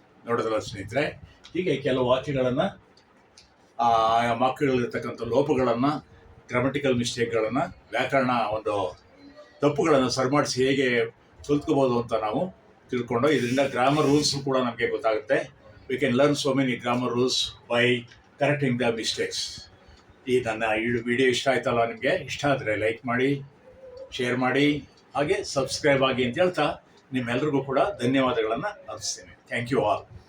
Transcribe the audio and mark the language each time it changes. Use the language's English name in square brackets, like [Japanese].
[Kannada] ನೋಡಿದ್ರಲ್ಲ ಸ್ನೇಹಿತರೆ, ಹೀಗೆ ಕೆಲವು ವಾಕ್ಯಗಳನ್ನು, ವಾಕ್ಯಗಳಲ್ಲಿರ್ತಕ್ಕಂಥ ಲೋಪಗಳನ್ನು, ಗ್ರಾಮಟಿಕಲ್ ಮಿಸ್ಟೇಕ್ಗಳನ್ನು, ವ್ಯಾಕರಣ ಒಂದು ತಪ್ಪುಗಳನ್ನು ಸರಿಮಾಡಿಸಿ ಹೇಗೆ ಕಲ್ತ್ಕೋಬೋದು ಅಂತ ನಾವು ತಿಳ್ಕೊಂಡು, ಇದರಿಂದ ಗ್ರಾಮರ್ ರೂಲ್ಸ್ ಕೂಡ ನಮಗೆ ಗೊತ್ತಾಗುತ್ತೆ. [English] We can learn so many grammar rules by correcting the mistakes. [Kannada] ಈ ನನ್ನ ವಿಡಿಯೋ ಇಷ್ಟ ಆಯ್ತಲ್ಲ ನಿಮಗೆ? ಇಷ್ಟ ಆದರೆ ಲೈಕ್ ಮಾಡಿ, ಶೇರ್ ಮಾಡಿ, ಹಾಗೆ ಸಬ್ಸ್ಕ್ರೈಬ್ ಆಗಿ ಅಂತ ಹೇಳ್ತಾ ನಿಮ್ಮೆಲ್ಲರಿಗೂ ಕೂಡ ಧನ್ಯವಾದಗಳನ್ನು ಅರ್ಪಿಸ್ತೇನೆ. [English] Thank you all.